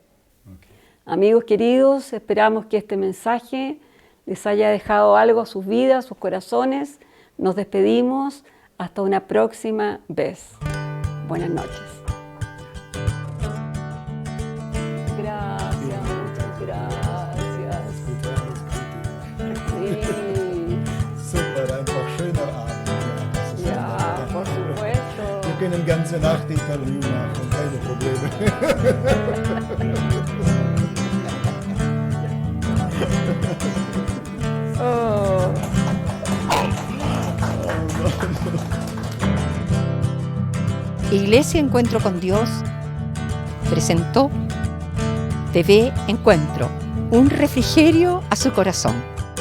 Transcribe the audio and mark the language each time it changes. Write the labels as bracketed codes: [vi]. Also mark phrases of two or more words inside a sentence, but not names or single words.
[es] Amigos queridos, esperamos que este mensaje les haya dejado algo a sus vidas, sus corazones. Nos despedimos hasta una próxima vez. Buenas noches. Gracias, muchas gracias. Sí. [de] Super, einfach schöner Abend. Ja, [es] por supuesto. [de] Wir können ganze Nacht Interview machen, keine Probleme. Oh. [es] Iglesia Encuentro con Dios presentó TV Encuentro, un refrigerio a su corazón.